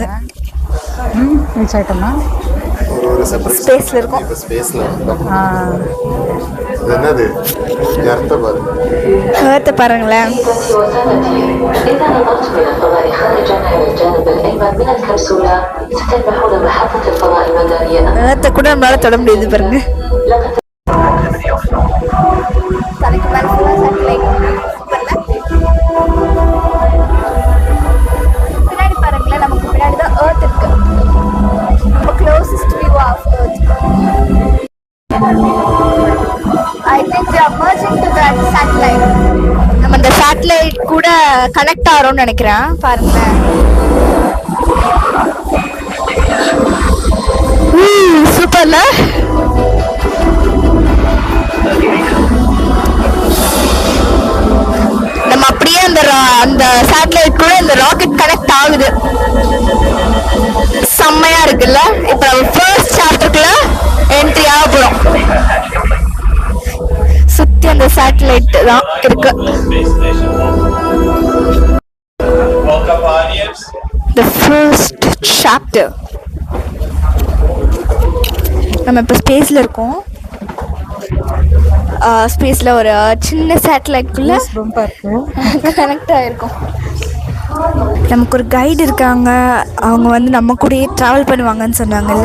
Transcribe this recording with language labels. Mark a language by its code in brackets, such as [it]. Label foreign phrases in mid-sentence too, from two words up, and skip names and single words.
[ta] ரீச் ஆயிட்டோம்னா ஒரு சர்ப்ரைஸ் ஸ்பேஸ்ல இருக்கும். இப்போ ஸ்பேஸ்ல இது என்னது அர்த்தம் பாரு. ஏர்த்தை பாருங்களேன். [ar] سيداتي وسادتي، إذا نظرت من الفضاء خارجا إلى الجانب الأيمن من الكبسولة ستلمحون محطة الفضاء المدارية. [ta] ஏர்த்தை கூட நம்மளால தொட முடியுது பாருங்க. [ar] لقد [ta] தலைக்கு மேல ஃபுல்லா சேட்டலைட். பின்னாடி பாருங்களேன், நமக்கு பின்னாடி தான் எர்த் இருக்கு. [en] நம்ம closest view of earth. I think we are merging to that satellite. [ta] நம்ம இந்த சேட்டலைட் கூட கனெக்ட் ஆகிறோம்னு நினைக்கிறேன். பாருங்களேன், சூப்பர்ல. நம்ம அப்படியே அந்த சேட்டலைட் கூட இந்த ராக்கெட் கனெக்ட் ஆகுது. செம்மையா இருக்குல்ல. இப்ப நம்ம [en] first chapterக்குள்ள [ta] என்ட்ரி ஆக போறோம். சுத்தி அந்த சேட்டலைட் தான் இருக்கு. [en] Space Station. Welcome, pioneers. The first chapter. [ta] நம்ம இப்போ ஸ்பேஸ்ல இருக்கோம். ஸ்பேஸ்ல ஒரு சின்ன சேட்டலைட்குள்ள ரொம்ப இருக்கு. கனெக்ட் ஆயிருக்கும். நமக்கு ஒரு கைடு இருக்காங்க, அவங்க வந்து நம்ம கூடயே ட்ராவல் பண்ணுவாங்கன்னு சொன்னாங்கல்ல.